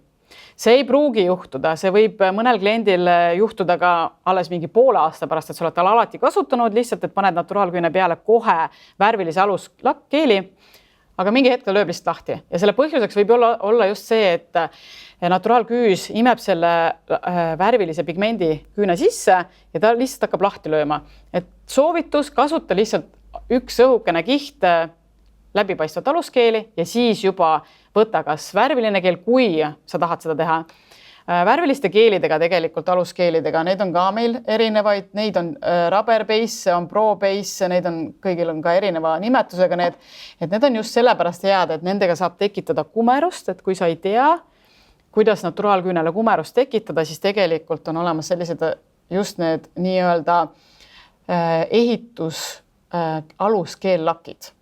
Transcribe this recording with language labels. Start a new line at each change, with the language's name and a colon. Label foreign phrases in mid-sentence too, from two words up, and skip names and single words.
Estonian: See ei pruugi juhtuda, see võib mõnel kliendil juhtuda ka alles mingi poole aasta pärast, et sa oled tal alati kasutanud lihtsalt, et paned naturaalküüne peale kohe värvilise aluskeeli, aga mingi hetkel lööb lihtsalt lahti ja selle põhjuseks võib olla just see, et naturaalküüs imeb selle värvilise pigmendi küüne sisse ja ta lihtsalt hakkab lahti lööma. Et soovitus kasuta lihtsalt üks õhukene kiht läbipaistvat aluskeeli ja siis juba võta kas värviline keel, kui sa tahad seda teha. Värviliste keelidega tegelikult aluskeelidega, need on ka meil erinevaid, neid on
English: rubber base,
Estonian: on
English: pro base,
Estonian: neid on kõigil on ka erineva nimetusega need, et need on just sellepärast head, et nendega saab tekitada kumerust, et kui sa ei tea, kuidas naturaalküünele kumerust tekitada, siis tegelikult on olemas sellised just need nii-öelda ehitus aluskeellakid.